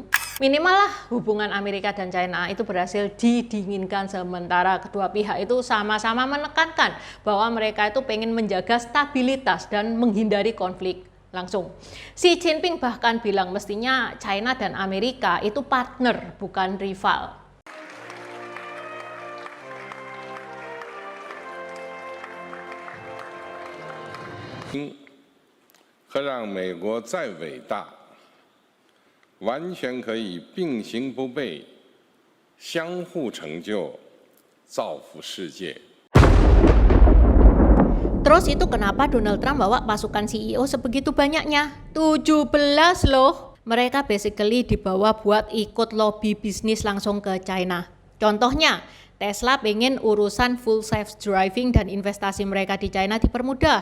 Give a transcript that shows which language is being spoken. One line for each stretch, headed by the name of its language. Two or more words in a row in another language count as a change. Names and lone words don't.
Indonesian: Minimal lah hubungan Amerika dan China itu berhasil didinginkan sementara. Kedua pihak itu sama-sama menekankan bahwa mereka itu pengen menjaga stabilitas dan menghindari konflik langsung. Xi Jinping bahkan bilang mestinya China dan Amerika itu partner bukan rival.
Chinese: 和让美国再伟大，完全可以并行不悖，相互成就， 造福世界。
Indonesian: Terus itu kenapa Donald Trump bawa pasukan CEO sebegitu banyaknya? 17 loh. Mereka basically dibawa buat ikut
English: lobby bisnis
Indonesian: langsung ke China. Contohnya, Tesla pengen urusan
English: full self driving
Indonesian: dan investasi mereka di China dipermudah.